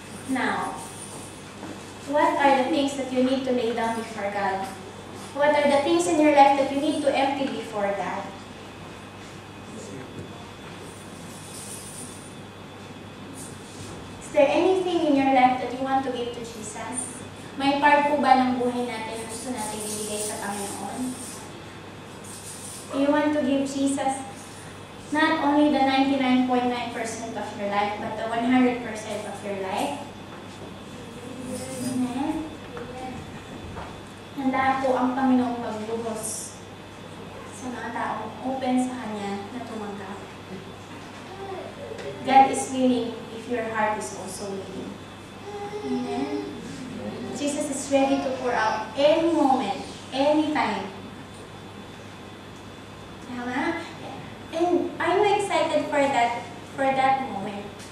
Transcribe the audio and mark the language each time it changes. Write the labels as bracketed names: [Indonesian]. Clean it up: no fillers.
[English] Now, what are the things that you need to lay down before God? What are the things in your life that you need to empty before God? Is there anything in your life that you want to give to Jesus? [Filipino] May part po ba ng buhay natin na gusto natin ibigay sa Panginoon? [English] Do you want to give Jesus not only the 99.9% of your life, but the 100% of your life? Amen? [Filipino] Handa po ang Panginoong magbuhos sa mga taong open sa Kanya na tumanggap. [English] God is willing if your heart is also willing. Amen? Jesus is ready to pour out any moment, any time. [Filipino] Tama? [English] And I'm excited for that moment.